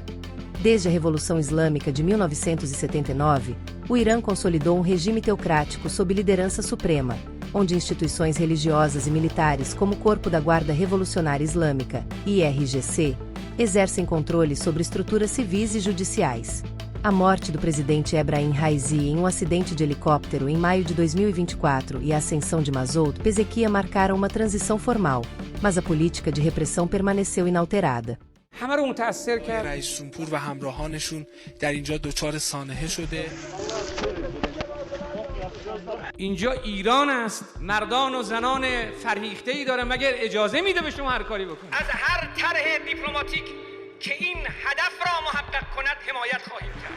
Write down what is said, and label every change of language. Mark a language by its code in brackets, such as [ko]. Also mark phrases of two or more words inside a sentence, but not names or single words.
[pt] Desde a Revolução Islâmica de 1979, o Irã consolidou um regime teocrático sob liderança suprema, onde instituições religiosas e militares como o Corpo da Guarda Revolucionária Islâmica, IRGC, exercem controle sobre estruturas civis e judiciais. A morte do presidente Ebrahim Raisi em um acidente de helicóptero em maio de 2024 e a ascensão de Masoud Pezeshkian marcaram uma transição formal, mas a política de repressão permaneceu inalterada. [fa] همه رو متاثر کرد. رئیس جمهور و همراهانشون در اینجا دچار سانحه شده. اینجا ایران است. مردان و زنان فرهیخته‌ای داره مگر اجازه میده به شما هر کاری بکنید. از هر طرح دیپلماتیک که این هدف را محقق کند حمایت خواهیم کرد.